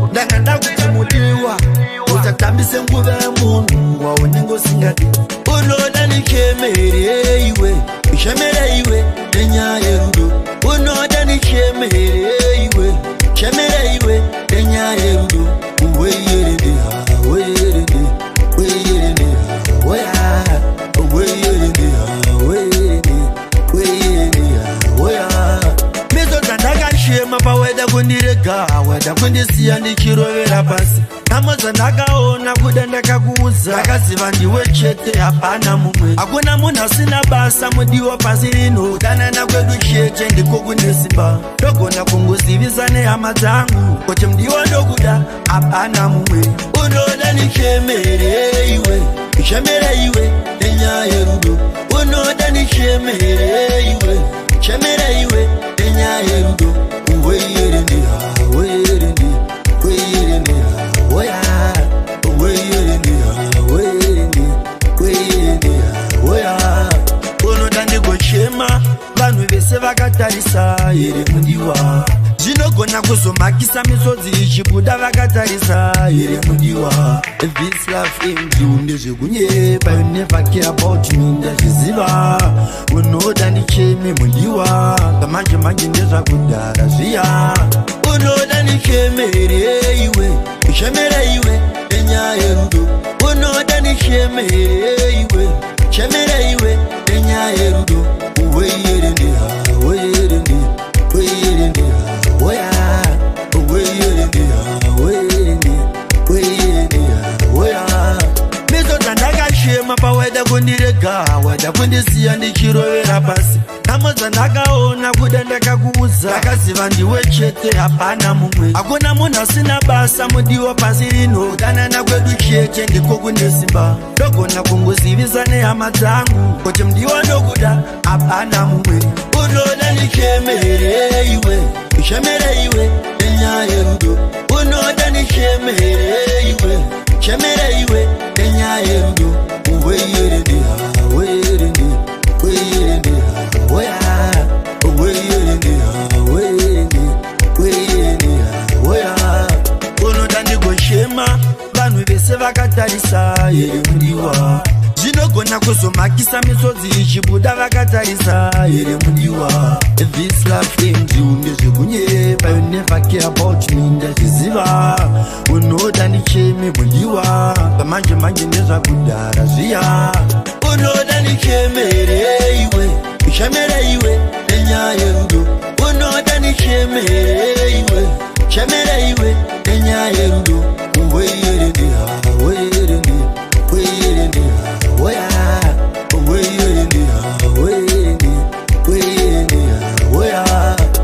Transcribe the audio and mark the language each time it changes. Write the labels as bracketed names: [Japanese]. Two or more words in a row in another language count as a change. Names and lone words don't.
[Shona] Ndanga ndakuti mudiwa, usatambise nguva yemunhu waunenge usingadi. Unoda nichemere iwe, uchemere iwe nenyaya yerudo. Unoda nichemere iwe, uchemere iwe nenyaya yerudo. Uwe yerende ha, uwe yerende, uwe yerende ha, uwe ha, uwe yerende ha, uwe yerende, uwe yerende ha, uwe ha. Meso dzandakashema paweda kundirega, weda kundisiya ndichirovera pasi. Nhamo dzandakaona kuda ndakakuudza, ndakaziva ndiwe chete, hapana mumwe. Hakuna munhu asina basa mudiwa pasi rino, kudanana kwedu chete ndiko kune simba. Ndogona kungozivisa nehama dzangu kuti mudiwa ndokuda, hapana mumwe. Unoda nichemere iwe, nichemere iwe nenyaya yerudo. Unoda nichemere iwe, nichemere iwe nenyaya yerudo. Uwe yerende ha, uwe yerende, uwe yerende ha, uwe ha, uwe yerende ha, uwe yerende, uwe yerende ha, uwe ha. Unoda ndigochema, vanhu vese vakatarisa here mudiwa. Zvinogona kuzomakisa misodzi ichibuda vakatarisa here mudiwa. [English] This love thing you ndezvekunyepa, you never care about me, [Shona] ndazviziva. Unoda ndicheme mudiwa, kamanje manje ndezvakudhara zviya. Unoda nichemere iwe, uchemere iwe nenyaya yerudo. Unoda nichemere iwe, uchemere iwe nenyaya yerudo. Uwe yerende ha, uwe yerende, uwe yerende ha, uwe ha, uwe yerende ha, uwe yerende, uwe yerende ha, uwe ha. Meso dzandakashema pawada kundirega, wada kundisiya ndichirovera pasi. Nhamo dzandakaona kuda ndakakuudza, ndakaziva ndiwe chete, hapana mumwe. Hakuna munhu asina basa mudiwa pasi rino, kudanana kwedu chete ndiko kune simba. Ndogona kungozivisa nehama dzangu kuti mudiwa ndokuda, hapana mumwe. Unoda nichemere iwe, uchemere iwe nenyaya yerudo. Unoda nichemere iwe, uchemere iwe nenyaya yerudo. Uwe yerende ha, uwe yerende, uwe yerende ha, uwe ha, uwe yerende ha, uwe yerende, uwe yerende ha, uwe ha. Unoda ndigochema, vanhu vese vakatarisa here mudiwa. Zvinogona kuzomakisa misodzi ichibuda vakatarisa here mudiwa. [English] This love thing you ndezvekunyepa, you never care about me, [Shona] ndazviziva. Unoda ndicheme mudiwa, kamanje manje ndezvakudhara zviya. Unoda nichemere iwe, uchemere iwe nenyaya yerudo. Unoda nichemere iwe, uchemere iwe nenyaya yerudo. Uwe yerende ha, uwe yerende, uwe yerende ha, uwe ha, uwe yerende ha, uwe yerende, uwe yerende ha, uwe ha.